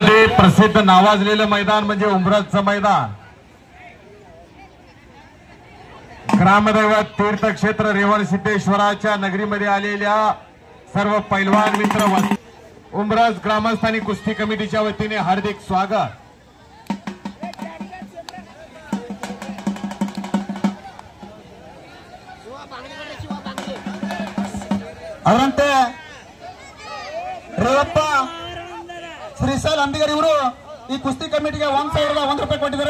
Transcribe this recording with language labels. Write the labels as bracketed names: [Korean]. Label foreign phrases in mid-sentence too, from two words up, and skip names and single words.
[Marathi] प्रसिद्ध नावाजलेलं मैदान म्हणजे उंबरजचं मैदान. ग्रामदैवत तीर्थक्षेत्र रेवणसिद्धेश्वराच्या नगरीमध्ये आलेल्या सर्व पैलवान मित्र उंबरज ग्रामस्थानी कुस्ती कमिटीच्या वतीने हार्दिक स्वागत. [Kannada] ಅದರಂತೆ ರೇವಪ್ಪ ಶ್ರೀಶೈಲ್ ಅಂಬಿಗರ್ ಇವರು ಈ ಕುಸ್ತಿ ಕಮಿಟಿಗೆ 1,001 ರೂಪಾಯಿ ಕೊಟ್ಟಿದ್ದಾರೆ.